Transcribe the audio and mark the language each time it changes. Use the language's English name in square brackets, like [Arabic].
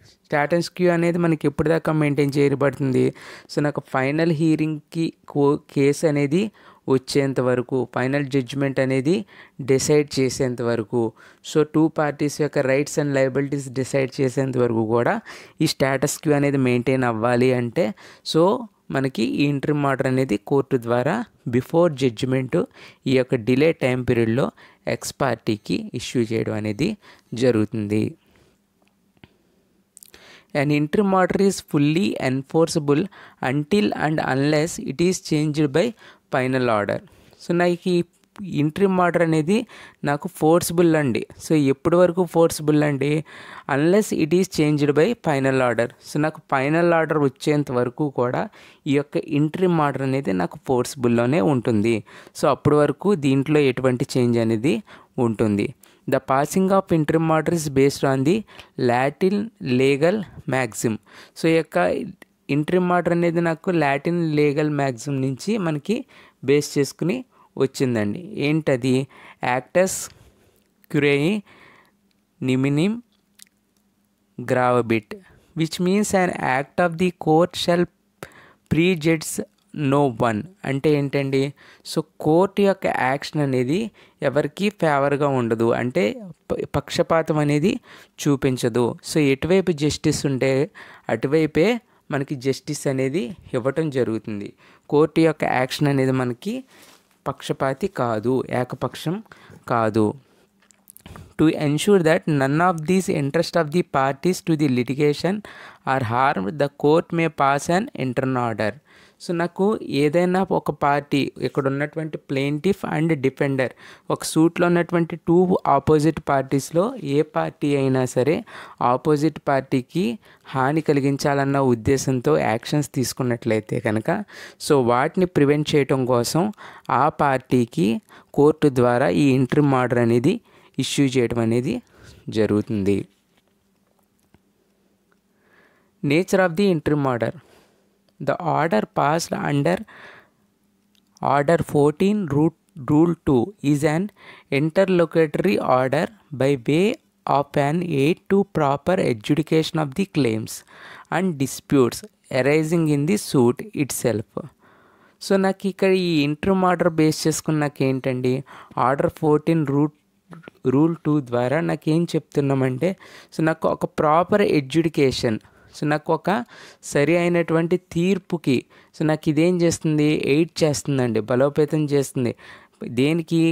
[Telugu] Status queue అనేది మనకి ఎప్పటిదాకా మెయింటైన్ చేయబడుతుంది? సో నాకు ఫైనల్ హీరింగ్కి కేసు అనేది వచ్చేంత వరకు, ఫైనల్ జడ్జిమెంట్ అనేది డిసైడ్ చేసేంత వరకు, సో 2 పార్టీస్ యొక్క రైట్స్ అండ్ లయబిలిటీస్ డిసైడ్ చేసేంత వరకు కూడా ఈ స్టేటస్ క్యూ అనేది మెయింటైన్ అవ్వాలి. అంటే సో మనకి ఈ ఇంట్రిమ్ ఆర్డర్ అనేది కోర్టు ద్వారా బిఫోర్ జడ్జిమెంట్ ఈ యొక్క డిలే టైం పీరియడ్లో ఎక్స్ పార్టీకి ఇష్యూ చేయడం అనేది జరుగుతుంది. [English] An interim order is fully enforceable until and unless it is changed by final order. [Telugu] So నాకు ఈ ఇంట్రిమ్ ఆర్డర్ అనేది నాకు ఫోర్స్బుల్ అండి. సో ఎప్పటి వరకు ఫోర్స్బుల్ అండి? [English] Unless it is changed by final order. [Telugu] So నాకు ఫైనల్ ఆర్డర్ వచ్చేంత వరకు కూడా ఈ యొక్క ఇంట్రిమ్ ఆర్డర్ అనేది నాకు ఫోర్స్బుల్లోనే ఉంటుంది. సో అప్పటి వరకు దీంట్లో ఎటువంటి చేంజ్ అనేది ఉంటుంది. [English] The passing of interim order is based on the Latin legal maxim. [Telugu] So ఈ యొక్క ఇంట్రిమ్ ఆర్డర్ అనేది నాకు లాటిన్ లీగల్ మ్యాక్సిమ్ నుంచి మనకి బేస్ చేసుకుని వచ్చిందండి. ఏంటది? [Latin] యాక్టస్ క్యురేయి నిమినిమ్ గ్రావబిట్ [English] Which means an act of the court shall prejudice no one. [Telugu] అంటే ఏంటండి? సో కోర్టు యొక్క యాక్షన్ అనేది ఎవరికి ఫేవర్గా ఉండదు, అంటే పక్షపాతం అనేది చూపించదు. సో ఎటువైపు జస్టిస్ ఉంటే అటువైపే మనకి జస్టిస్ అనేది ఇవ్వటం జరుగుతుంది. కోర్టు యొక్క యాక్షన్ అనేది మనకి పక్షపాతి కాదు, ఏకపక్షం కాదు. [English] To ensure that none of these interests of the parties to the litigation are harmed, the court may pass an interim order. [Telugu] So నాకు ఏదైనా ఒక పార్టీ, ఇక్కడ ఉన్నటువంటి ప్లెయింటిఫ్ అండ్ డిఫెండర్, ఒక సూట్లో ఉన్నటువంటి టూ ఆపోజిట్ పార్టీస్లో ఏ పార్టీ అయినా సరే ఆపోజిట్ పార్టీకి హాని కలిగించాలన్న ఉద్దేశంతో యాక్షన్స్ తీసుకున్నట్లయితే కనుక సో వాటిని ప్రివెంట్ చేయటం కోసం ఆ పార్టీకి కోర్టు ద్వారా ఈ ఇంటరిమ్ ఆర్డర్ అనేది ఇష్యూ చేయడం అనేది జరుగుతుంది. [English] Nature of the interim order. The order passed under Order 14 Rule 2 is an interlocutory order by way of an aid to proper adjudication of the claims and disputes arising in the suit itself. [Telugu] So నాకు ఇక్కడ ఈ interim order base చేసుకుని నాకు ఏంటండి, order 14 rule 2 ద్వారా నాకేం చెప్తున్నామంటే so నాకు ఒక ప్రాపర్ ఎడ్యుడికేషన్, సో నాకు ఒక సరి అయినటువంటి తీర్పుకి సో నాకు ఇదేం చేస్తుంది, ఎయిడ్ చేస్తుందండి, బలోపేతం చేస్తుంది. దేనికి?